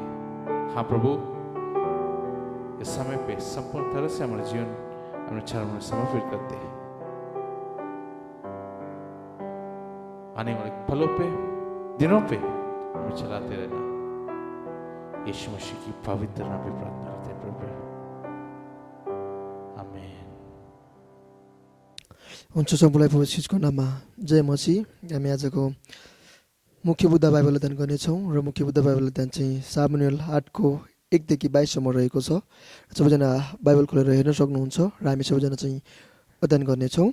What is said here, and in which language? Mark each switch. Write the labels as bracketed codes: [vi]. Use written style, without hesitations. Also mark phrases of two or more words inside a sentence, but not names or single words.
[hi] हाँ प्रभु, इस समय पे संपूर्ण तरह से हमारा जीवन अपने चरण में समर्पित करते हैं। आने वाले पलों पे, दिनों पे हमें चलाते रहना। यीशु मसीह की पवित्र नाम में प्रार्थना करते हैं प्रभु, आमेन। [ne] हुन्छ सबैलाई प्रभु यीशुको नाममा जय मसीह। हामी आजको मुख्य बुद्ध बाइबल अध्ययन गर्नेछौँ र मुख्य बुद्ध बाइबल अध्ययन चाहिँ सामुएल 8को 1 देखि 22 सम्म रहेको छ। सबैजना बाइबल खोलेर हेर्न सक्नुहुन्छ र हामी सबैजना चाहिँ अध्ययन गर्नेछौँ।